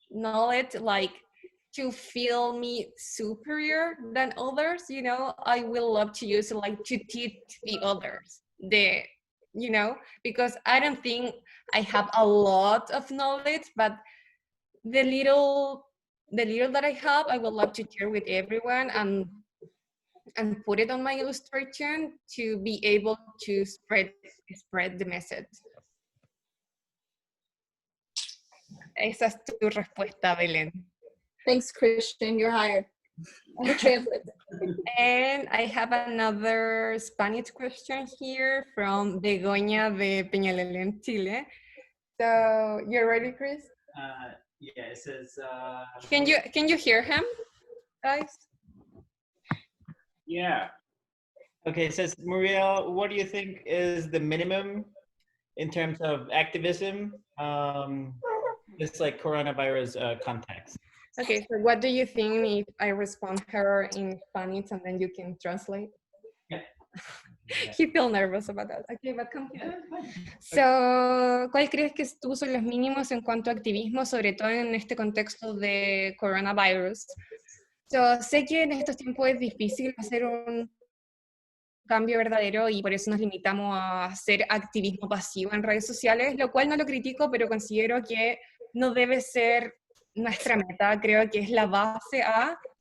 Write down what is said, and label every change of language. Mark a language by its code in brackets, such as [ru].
[en] knowledge, like to feel me superior than others, you know, I will love to use it like to teach the others, you know, because I don't think I have a lot of knowledge, but the little that I have, I would love to share with everyone and put it on my illustration to be able to spread the message. [es] Esa es tu respuesta, Belén. [en] Thanks, Christian. You're hired. You translate. And I have another Spanish question here from Begoña de Peñalolén, Chile. So you're ready, Chris? Yeah, it says. Can you hear him, guys? Yeah. Okay, it says, Muriel, what do you think is the minimum in terms of activism, just like coronavirus context? Okay, so what do you think if I respond her in Spanish and then you can translate? Yeah. He feel nervous about that. Okay, but come here. [es] So, ¿cuál crees que tú son los mínimos en cuanto a activismo, sobre todo en este contexto de coronavirus? So, sé que en estos tiempos es difícil hacer un cambio verdadero y por eso nos limitamos a hacer activismo pasivo en redes sociales, lo cual no lo critico, pero considero que no debe ser nuestra meta, creo que es la base a,